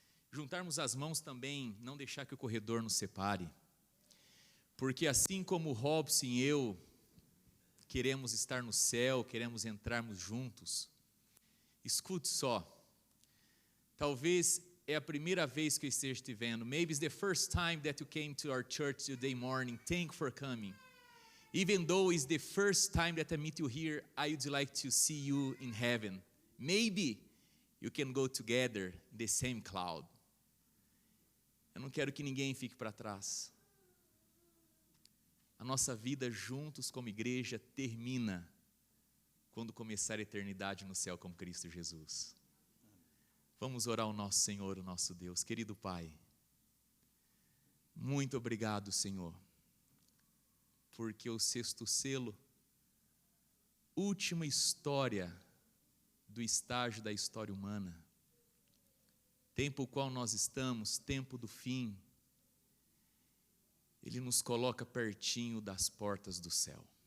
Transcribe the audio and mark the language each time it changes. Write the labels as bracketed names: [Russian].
[Portuguese] Juntarmos as mãos também, não deixar que o corredor nos separe. Porque assim como o Robson e eu queremos estar no céu, queremos entrarmos juntos, escute só, talvez é a primeira vez que eu esteja te vendo. [English] Maybe it's the first time that you came to our church today morning. Thank you for coming. Even though it's the first time that I meet you here, I would like to see you in heaven. Maybe you can go together in the same cloud. [Portuguese] Eu não quero que ninguém fique para trás. A nossa vida juntos como igreja termina quando começar a eternidade no céu com Cristo Jesus. Vamos orar ao nosso Senhor, o nosso Deus. Querido Pai, muito obrigado, Senhor, porque o sexto selo, última história do estágio da história humana, tempo o qual nós estamos, tempo do fim, Ele nos coloca pertinho das portas do céu.